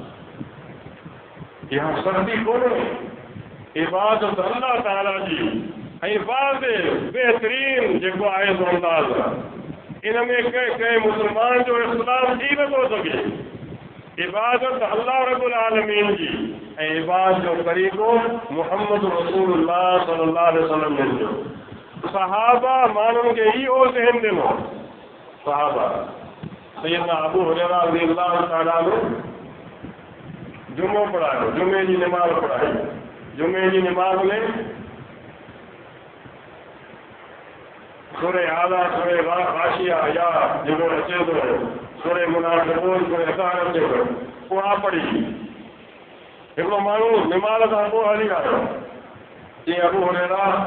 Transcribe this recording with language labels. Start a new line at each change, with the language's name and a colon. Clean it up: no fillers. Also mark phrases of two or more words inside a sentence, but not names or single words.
Sindhi: इहा सख़्ती कोन्हे इबादत अल्लाह ताला जी ऐं वाज़े बहितरीन जेको आहे सो अंदाज़ इन में कंहिं मुस्लमान जो इस्लाम थी नथो सघे इबादत
Arabic: الله رب العالمين
Sindhi: जी ऐं इबादत जो तरीक़ो मुहम्मद
Arabic: رسول الله صلى الله عليه وسلم
Sindhi: जो सहाबा माण्हुनि खे इहो ज़हन ॾिनो सहाबा सैयदना अबू हुरैरा
Arabic: رضي الله تعالى عنه
Sindhi: जुमो पढ़ायो जुमे जी निमाज़ पढ़ाई जुमे जी निमाज़ में सूरे आला सूरे गाशिया या जेको अचे थो सूरे मुनाफ़िक़ून सूरे अज़ार अचे थो उहा पढ़ी हिकिड़ो माण्हू निमाज़ खां पोइ हली आयो जीअं अबू हुरैरा